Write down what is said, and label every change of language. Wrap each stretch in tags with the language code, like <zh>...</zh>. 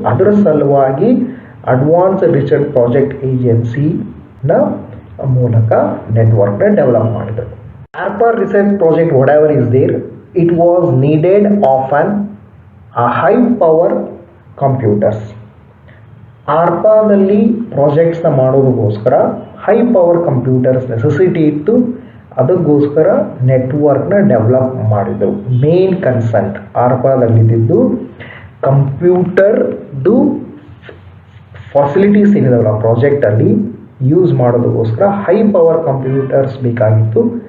<kn>ಅದರ ಸಲುವಾಗಿ advance research project ಏಜೆನ್ಸಿನ ಮೂಲಕ ನೆಟ್ವರ್ಕ್ನ ಡೆವಲಪ್ ಮಾಡಿದರು.</kn> <en>ARPA research project, whatever is there, it was needed often a high power computers.</en> <kn>ARPAದಲ್ಲಿ ಪ್ರಾಜೆಕ್ಟ್ಸ್ನ ಮಾಡೋದಕ್ಕೋಸ್ಕರ ಹೈ ಪವರ್ ಕಂಪ್ಯೂಟರ್ಸ್ ನೆಸೆಸಿಟಿ ಇತ್ತು. ಅದಕ್ಕೋಸ್ಕರ ನೆಟ್ವರ್ಕ್ನ ಡೆವಲಪ್ ಮಾಡಿದರು. ಮೇನ್ ಕನ್ಸೆಂಟ್ ARPAದಲ್ಲಿದ್ದು ಕಂಪ್ಯೂಟರ್ದು ಫೆಸಿಲಿಟೀಸ್ ಏನಿದಾವಲ್ಲ ಪ್ರಾಜೆಕ್ಟಲ್ಲಿ ಯೂಸ್ ಮಾಡೋದಕ್ಕೋಸ್ಕರ ಹೈ ಪವರ್ ಕಂಪ್ಯೂಟರ್ಸ್ ಬೇಕಾಗಿತ್ತು.</kn>